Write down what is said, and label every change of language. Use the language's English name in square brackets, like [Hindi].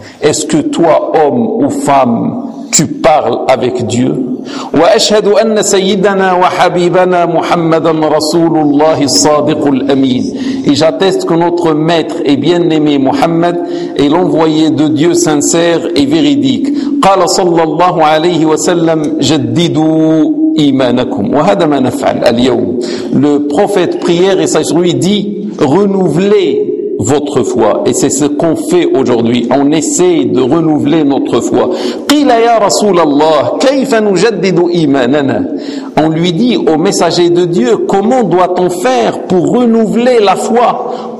[French] Est-ce que toi, homme ou femme, tu parles avec Dieu? [Arabic] واشهد ان سيدنا وحبيبنا محمد رسول الله الصادق الامين. [French] Et j'atteste que notre maître et bien-aimé Muhammad est l'envoyé de Dieu sincère et véridique. [Arabic] قال صلى الله عليه وسلم جددوا ايمانكم. وهذا ما نفعل اليوم. [French] Le prophète prière et sa lui dit renouvelez votre foi. Et c'est ce qu'on fait aujourd'hui. On essaie de renouveler notre foi. [Arabic] Qila ya Rasulallah, kayfa nujaddidu imanana. [French] On lui dit au messager de Dieu, comment doit-on faire pour renouveler la foi?